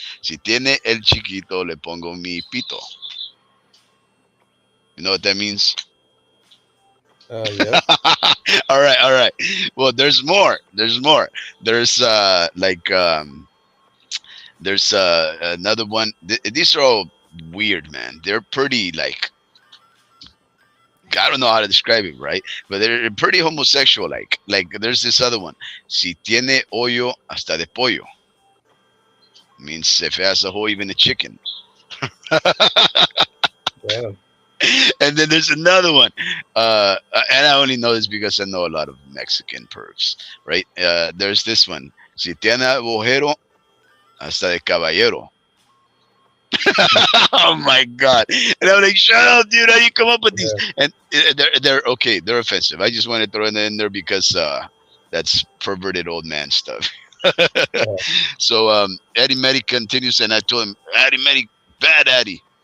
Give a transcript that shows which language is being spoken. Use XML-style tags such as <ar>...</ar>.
<es>Si tiene el chiquito, le pongo mi pito.</es> <en>You know what that means? Yep. All right, all right. Well, there's more. There's more. There's there's another one. These are all weird, man. They're pretty like I don't know how to describe it, right? But they're pretty homosexual. Like there's this other one.</en> <es>Si tiene hoyo hasta de pollo</es> <en>means if it has a hole, even a chicken. Damn. And then there's another one, and I only know this because I know a lot of Mexican pervs, right? There's this one.</en> <es>Si tiene agujero hasta de caballero.</es> <en>Oh my god! And I'm like, shut up, dude! How you come up with these? Yeah. And they're okay. They're offensive. I just want to throw it in there because that's perverted old man stuff. Yeah. So Eddie Meddy continues, and I told him, Eddie Meddy, bad Eddie.</en>